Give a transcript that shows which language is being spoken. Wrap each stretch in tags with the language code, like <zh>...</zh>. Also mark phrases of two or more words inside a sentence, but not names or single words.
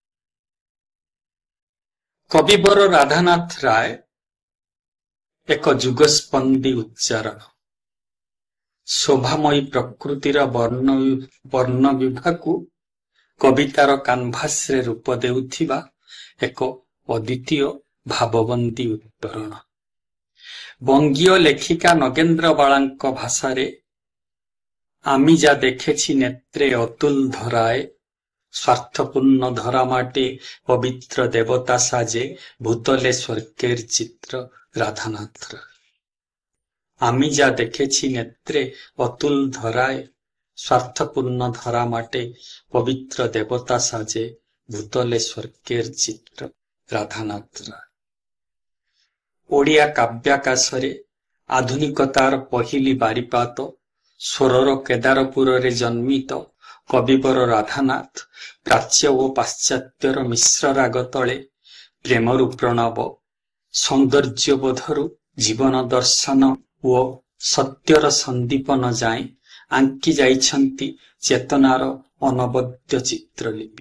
<or>କବିବର ରାଧାନାଥ ରାୟ ଏକ ଯୁଗସ୍ପନ୍ଦୀ ଉଚ୍ଚାରଣ, ଶୋଭାମୟୀ ପ୍ରକୃତିର ବର୍ଣ୍ଣ ବିଭାକୁ କବିତାର କାନଭାସରେ ରୂପ ଦେଉଥିବା ଏକ ଅଦ୍ୱିତୀୟ ଭାବବନ୍ଦୀ ଉତ୍ତରଣ। ବଙ୍ଗୀୟ ଲେଖିକା ନଗେନ୍ଦ୍ରବାଳାଙ୍କ ଭାଷାରେ</or> <bn>আমি যা দেখেছি নেত্রে অতুল ধরায় স্বার্থপূর্ণ ধরা মাটে পবিত্র দেবতা সাজে ভূতলে স্বর্গের চিত্র রাধানাথ রায়। আমি যা দেখেছি নেত্রে অতুল ধরায় স্বার্থপূর্ণ ধরা মাটে পবিত্র দেবতা সাজে ভূতলে স্বর্গের চিত্র রাধানাথ রায়।</bn> <or>ଓଡ଼ିଆ କାବ୍ୟାକାଶରେ ଆଧୁନିକତାର ପହିଲି ବାରିପାତ ସ୍ୱରର କେଦାରପୁରରେ ଜନ୍ମିତ କବିବର ରାଧାନାଥ ପ୍ରାଚ୍ୟ ଓ ପାଶ୍ଚାତ୍ୟର ମିଶ୍ର ରାଗ ତଳେ ପ୍ରେମରୁ ପ୍ରଣବ, ସୌନ୍ଦର୍ଯ୍ୟବୋଧରୁ ଜୀବନ ଦର୍ଶନ ଓ ସତ୍ୟର ସନ୍ଦୀପନ ଯାଏଁ ଆଙ୍କି ଯାଇଛନ୍ତି ଚେତନାର ଅନବଦ୍ୟ ଚିତ୍ରଲିପି।</or>